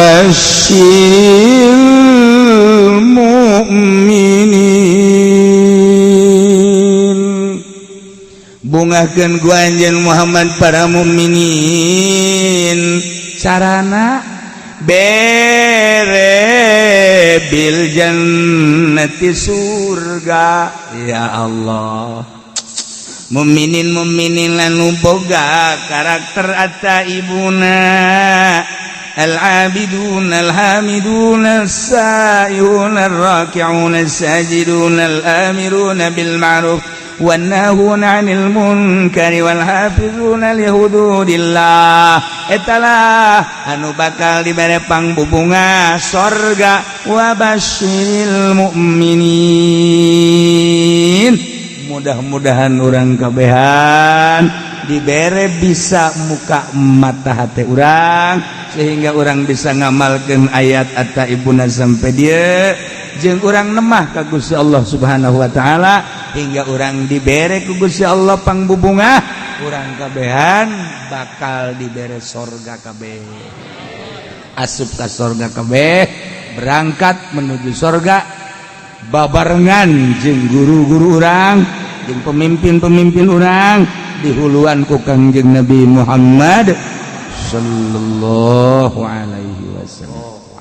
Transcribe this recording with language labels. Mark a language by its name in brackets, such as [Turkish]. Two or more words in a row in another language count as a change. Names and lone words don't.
[Arabic] بشر المؤمنين [Sundanese] bungakeun ku anjeun Muhammad para mukminin sarana bere [Arabic] بالجنة [Sundanese] surga [Arabic] يا الله [Sundanese] mukminin lanu boga karakter at-taibuna [Arabic] العابدون الحامدون السائحون الراكعون الساجدون الآمرون بالمعروف والناهون عن المنكر والحافظون لحدود الله [Sundanese] etalah anu bakal dibere pangbubunga sorga [Arabic] وبشر [Sundanese] mu'minin mudah-mudahan urang kabehan dibere bisa muka mata hati urang sehingga urang bisa ngamalkeun ayat at-taibuna sampai dia jeung urang nemah ka Gusti Allah [Arabic] سبحانه و [Sundanese] taala hingga urang dibere ku Gusti Allah pangbubungah urang kabehan bakal dibere sorga kabeh asup ka sorga kabeh berangkat menuju sorga babarengan jeung guru-guru urang jeung pemimpin-pemimpin urang dihuluan ku Kangjeng Nabi Muhammad [Arabic] صلى الله عليه وسلم.